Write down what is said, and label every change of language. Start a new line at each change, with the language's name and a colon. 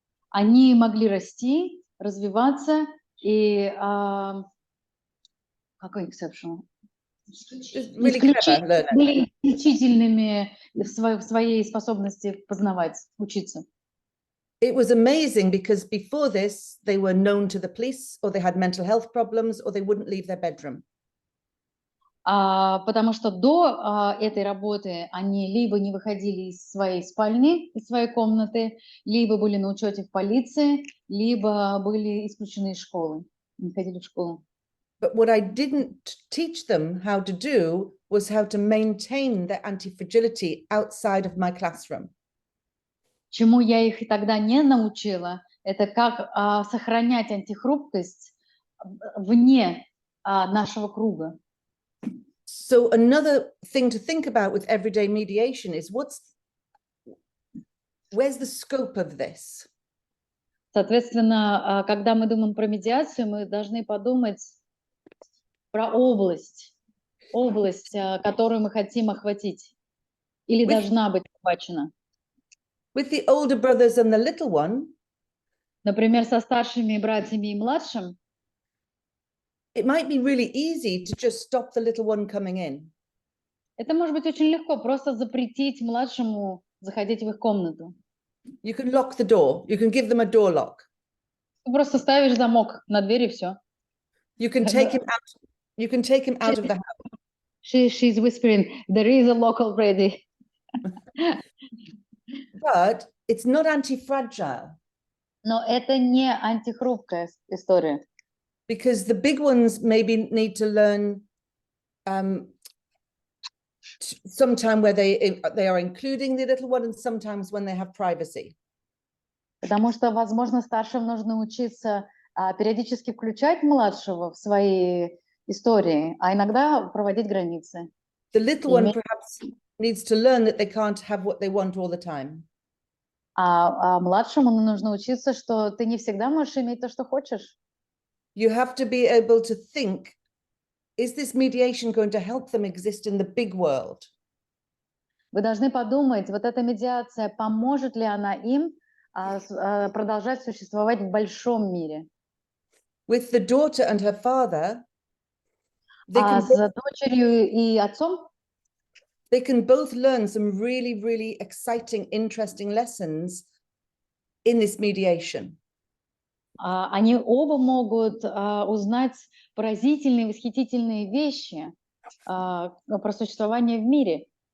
Russian: Они могли расти, развиваться и какой
English: exceptional? Just really clever learners.
Russian: Были исключительными в своей способности познавать, учиться.
English: It was amazing because before this, they were known to the police or they had mental health problems or they wouldn't leave their bedroom.
Russian: Потому что до этой работы они либо не выходили из своей спальни, из своей комнаты, либо были на учете в полиции, либо были исключены из школы, не ходили в школу.
English: But what I didn't teach them how to do was how to maintain their anti-fragility outside of my classroom.
Russian: Чему я их тогда не научила, это как сохранять антихрупкость вне нашего круга.
English: So another thing to think about with everyday mediation is where's the scope of this?
Russian: Соответственно, когда мы думаем про медиацию, мы должны подумать про область, которую мы хотим охватить или должна быть охвачена.
English: With the older brothers and the little one,
Russian: Например, со старшими братьями и младшим,
English: it might be really easy to just stop the little one coming in.
Russian: это может быть очень легко, просто запретить младшему заходить в их комнату.
English: You can lock the door. You can give them a door lock.
Russian: Ты просто ставишь замок на дверь и все.
English: You can take him out. You can take him out of the house. She's whispering, there is a lock already. But it's not anti-fragile.
Russian: Но это не антихрупкая история.
English: Because the big ones maybe need to learn sometime where they are including the little one and sometimes when they have privacy.
Russian: Потому что, возможно, старшим нужно учиться периодически включать младшего в свои истории, а иногда проводить границы.
English: The little one perhaps needs to learn that they can't have what they want all the time.
Russian: А младшему нужно учиться, что ты не всегда можешь иметь то, что хочешь.
English: You have to be able to think, is this mediation going to help them exist in the big world?
Russian: Вы должны подумать, вот эта медиация, поможет ли она им продолжать существовать в большом мире.
English: With the daughter and her father, they can
Russian: С дочерью и отцом
English: both learn some really, really exciting, interesting lessons in this mediation.
Russian: они оба могут узнать поразительные, восхитительные вещи про существование в мире.